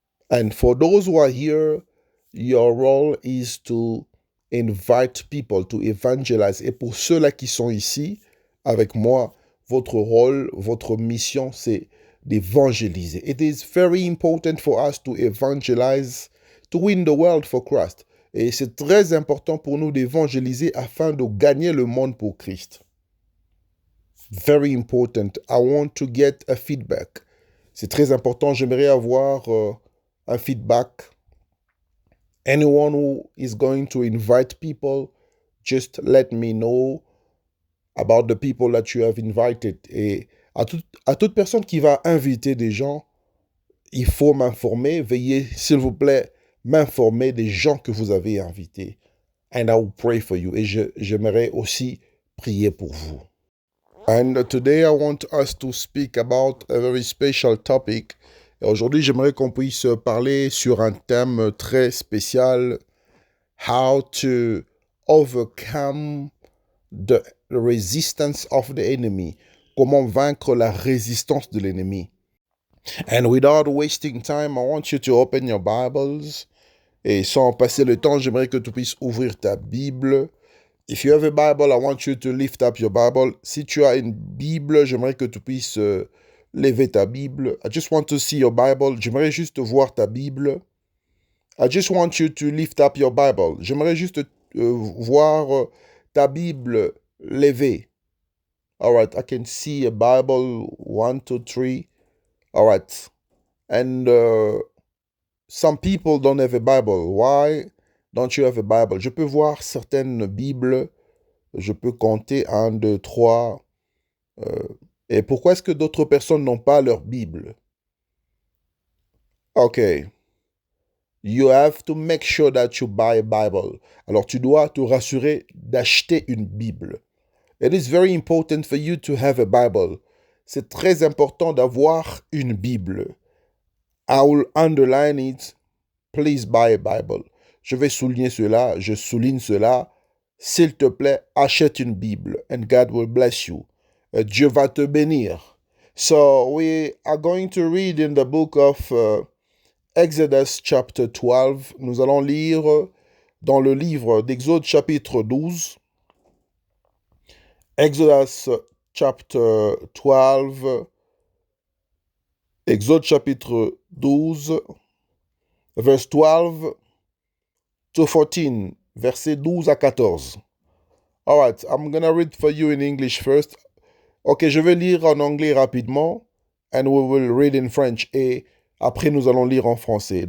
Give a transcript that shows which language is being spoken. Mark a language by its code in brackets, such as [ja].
[en] And for those who are here, your role is to invite people, to evangelize. [fr] Et pour ceux-là qui sont ici avec moi, votre rôle, votre mission, c'est d'évangéliser. [en] It is very important for us to evangelize, to win the world for Christ. [fr] Et c'est très important pour nous d'évangéliser afin de gagner le monde pour Christ. [en] Very important. I want to get a feedback. [fr] C'est très important. J'aimerais avoir un feedback. [en] Anyone who is going to invite people, just let me know about the people that you have invited. [fr] Et à toute personne qui va inviter des gens, il faut m'informer. Veuillez, s'il vous plaît, m'informer des gens que vous avez invités. [en] And I will pray for you. [fr] Et j'aimerais aussi prier pour vous. [en] And today I want us to speak about a very special topic. [fr] Et aujourd'hui, j'aimerais qu'on puisse parler sur un thème très spécial. [en] How to overcome the resistance of the enemy. [fr] Comment vaincre la résistance de l'ennemi. [en] And without wasting time, I want you to open your Bibles. [fr] Et sans passer le temps, j'aimerais que tu puisses ouvrir ta Bible. [en] If you have a Bible, I want you to lift up your Bible. [fr] Si tu as une Bible, j'aimerais que tu puisses lever ta Bible. [en] I just want to see your Bible. [fr] J'aimerais juste voir ta Bible. [en] I just want you to lift up your Bible. [fr] J'aimerais juste voir ta Bible levée. [en] All right, I can see a Bible, 1, 2, 3. All right. And some people don't have a Bible. Why don't you have a Bible? [fr] Je peux voir certaines Bibles. Je peux compter 1, 2, 3. Et pourquoi est-ce que d'autres personnes n'ont pas leur Bible? [en] OK. You have to make sure that you buy a Bible. [fr] Alors, tu dois te rassurer d'acheter une Bible. [en] It is very important for you to have a Bible. [fr] C'est très important d'avoir une Bible. [en] I will underline it. Please buy a Bible. [fr] Je vais souligner cela. Je souligne cela. S'il te plaît, achète une Bible. [en] And God will bless you. [fr] Dieu va te bénir. [en] So we are going to read in the book of Exodus chapter 12. [fr] Nous allons lire dans le livre d'Exode chapitre 12. [en] Exodus chapter 12. [fr] Exode chapitre 12. [en] Verse 12 to 14. [fr] Verset 12 à 14. [en] All right, I'm going to read for you in English first. [fr] Ok, je vais lire en anglais rapidement, [en] and we will read in French. [fr] Et après, nous allons lire en français.